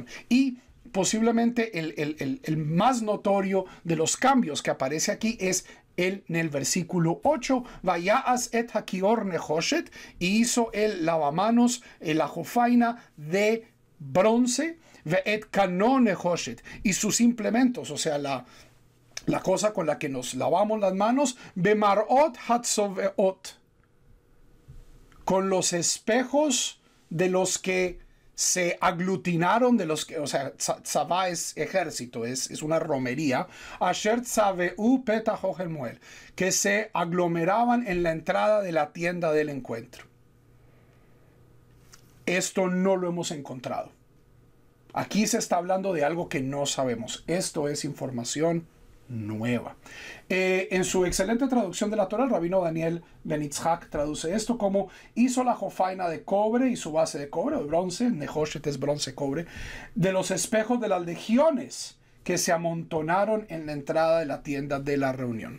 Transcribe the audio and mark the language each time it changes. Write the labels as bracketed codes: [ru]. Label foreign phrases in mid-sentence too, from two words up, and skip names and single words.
[es] Y posiblemente el más notorio de los cambios que aparece aquí es en el versículo 8, [he] ויעש את הכיור נחשת, [es] y hizo el lavamanos, la jofaina de bronce, [he] ואת כנו נחשת, [es] y sus implementos, o sea, la cosa con la que nos lavamos las manos, [he] במראת הצבאת, [es] con los espejos de los que se aglutinaron, de los que, o sea, tzavá es ejército, es una romería, [he] אשר צבאו פתח אהל מועד, [es] que se aglomeraban en la entrada de la tienda del encuentro. Esto no lo hemos encontrado. Aquí se está hablando de algo que no sabemos. Esto es información nueva. En su excelente traducción de la Torah, el rabino Daniel Ben Itzhak traduce esto como: hizo la jofaina de cobre y su base de cobre o de bronce, nehoshet es bronce, cobre, de los espejos de las legiones que se amontonaron en la entrada de la tienda de la reunión.